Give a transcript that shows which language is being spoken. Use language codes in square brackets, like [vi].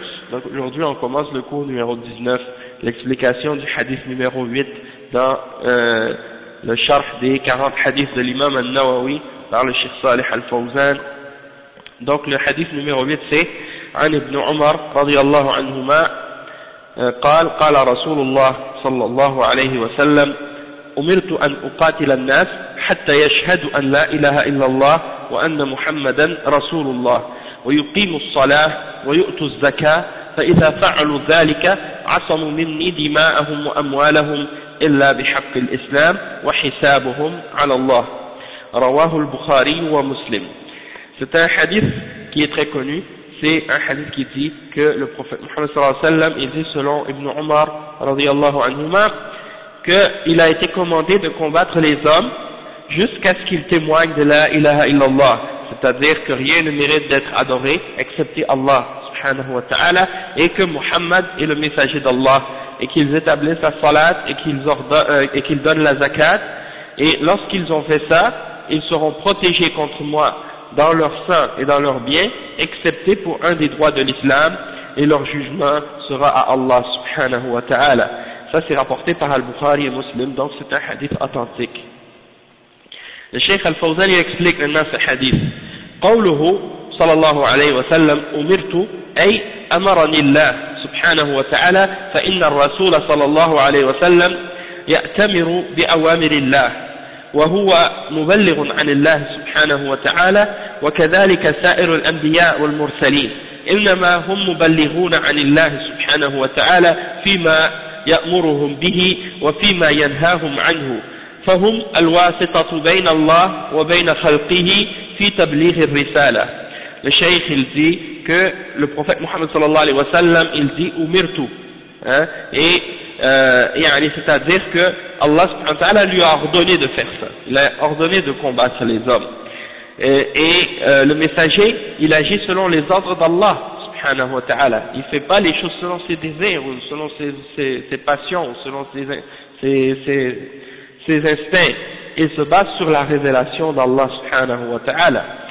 [fr] Donc aujourd'hui on commence le cours numéro 19, l'explication du hadith numéro 8 dans le sharh des 40 hadiths de l'imam al-Nawawi par le Cheikh Salih al-Fawzan. Donc le hadith numéro 8 c'est [ar] عن ابن عمر رضي الله عنهما قال قال رسول الله صلى الله عليه وسلم أمرت أن أقاتل الناس حتى يشهدوا أن لا إله إلا الله وأن محمدا رسول الله ويقيموا الصلاة ويؤتوا الزكاة فإذا فعلوا ذلك عصموا مني دماءهم وأموالهم إلا بحق الإسلام وحسابهم على الله رواه البخاري ومسلم. [fr] C'est un hadith qui est très connu. C'est un hadith qui dit que le prophète Muhammad sallallahu alayhi wa sallam, il dit selon Ibn Umar radiyallahu anhuma qu'il a été commandé de combattre les hommes jusqu'à ce qu'ils témoignent de la ilaha illallah, c'est-à-dire que rien ne mérite d'être adoré excepté Allah subhanahu wa ta'ala et que Muhammad est le messager d'Allah et qu'ils établissent la salat et qu'ils donnent la zakat, et lorsqu'ils ont fait ça, ils seront protégés contre moi dans leur sang et dans leurs biens, excepté pour un des droits de l'islam, et leur jugement sera à Allah subhanahu wa ta'ala. Ça c'est rapporté par Al-Bukhari et Muslim, donc c'est un hadith authentique. Le Cheikh Al-Fawzan explique maintenant ce hadith. [ar] قوله صلى الله عليه وسلم أمرت أي أمرني الله سبحانه وتعالى فإن الرسول صلى الله عليه وسلم يأتمر بأوامر الله وهو مبلغ عن الله سبحانه وتعالى وكذلك سائر الأنبياء والمرسلين إنما هم مبلغون عن الله سبحانه وتعالى فيما يأمرهم به وفيما ينهاهم عنه فهم الواسطة بين الله وبين خلقه في تبليغ الرسالة. [fr] Le cheikh il dit que le prophète Muhammad sallallahu alayhi wa sallam il dit umirtu, hein, et c'est-à-dire que Allah subhanahu wa ta'ala lui a ordonné de faire ça, il a ordonné de combattre les hommes, et le messager il agit selon les ordres d'Allah subhanahu wa ta'ala, il ne fait pas les choses selon ses désirs ou selon ses passions ou selon ses instincts, il se base sur la révélation d'Allah subhanahu wa ta'ala.